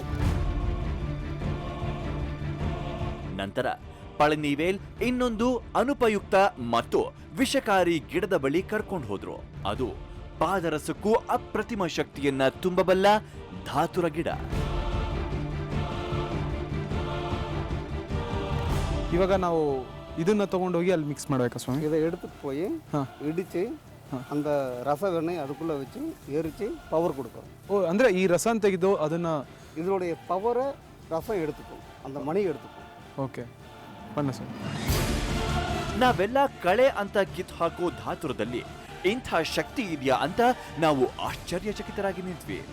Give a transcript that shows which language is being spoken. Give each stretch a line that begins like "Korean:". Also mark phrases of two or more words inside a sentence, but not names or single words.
Kannada: ನಂತರ ಪಳನಿವೇಲ್ ಇನ್ನೊಂದು ಅನುಪಯುಕ್ತ ಮತ್ತು ವಿಷಕಾರಿ ಗಿಡದ ಬಳಿ ಕರ್ಕೊಂಡು ಹೋದ್ರು. ಅದು ಪಾದರಸಕ್ಕೂ ಅಪ್ರತಿಮ ಶಕ್ತಿಯನ್ನ ತುಂಬಬಲ್ಲ ಧಾತುರ ಗಿಡ. ಇವಾಗ ನಾವು ಇದನ್ನ ತಗೊಂಡೋಗಿ ಅಲ್ಲಿ ಮಿಕ್ಸ್ ಮಾಡ್ಬೇಕಾ ಸ್ವಾಮಿ?
Tamil: இதை எடுத்துட்டு போய் இடிச்சு அந்த ரச வெண்ணெய் அதுக்குள்ள வச்சு எரிச்சு பவர் கொடுக்கும்.
Kannada: ಓ, ಅಂದ್ರೆ ಈ ರಸ ತೆಗೆದು ಅದನ್ನ
Tamil: இதனுடைய பவரை ரசம் எடுத்துக்கும், அந்த மணி எடுத்துக்கும்.
Kannada: ಓಕೆ, ಬಣ್ಣ ಸ್ವಾಮಿ. ನಾವೆಲ್ಲ ಕಳೆ ಅಂತ ಕಿತ್ತು ಹಾಕೋ ಧಾತುರದಲ್ಲಿ ಇಂಥ ಶಕ್ತಿ ಇದೆಯಾ ಅಂತ ನಾವು ಆಶ್ಚರ್ಯಚಕಿತರಾಗಿ ನಿಂತ್ವಿ.